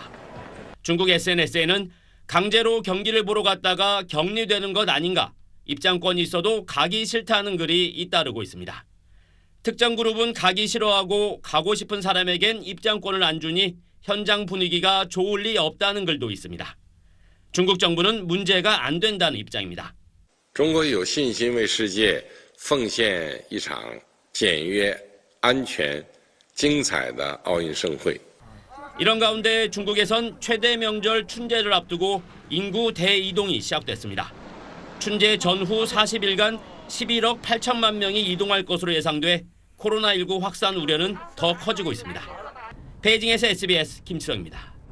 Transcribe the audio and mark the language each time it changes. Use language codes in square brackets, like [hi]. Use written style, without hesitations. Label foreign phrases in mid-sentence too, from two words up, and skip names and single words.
[ko] 중국 SNS에는 강제로 경기를 보러 갔다가 격리되는 것 아닌가, 입장권이 있어도 가기 싫다는 글이 잇따르고 있습니다. 특정 그룹은 가기 싫어하고 가고 싶은 사람에겐 입장권을 안 주니 현장 분위기가 좋을 리 없다는 글도 있습니다. 중국 정부는 문제가 안 된다는 입장입니다. [zh] 中国有信心为世界奉献一场简约、安全、精彩的奥运盛会. [ko] 이런 가운데 중국에선 최대 명절 춘제를 앞두고 인구 대이동이 시작됐습니다. 춘제 전후 40일간 11억 8천만 명이 이동할 것으로 예상돼 코로나19 확산 우려는 더 커지고 있습니다. 베이징에서 SBS 김치성입니다.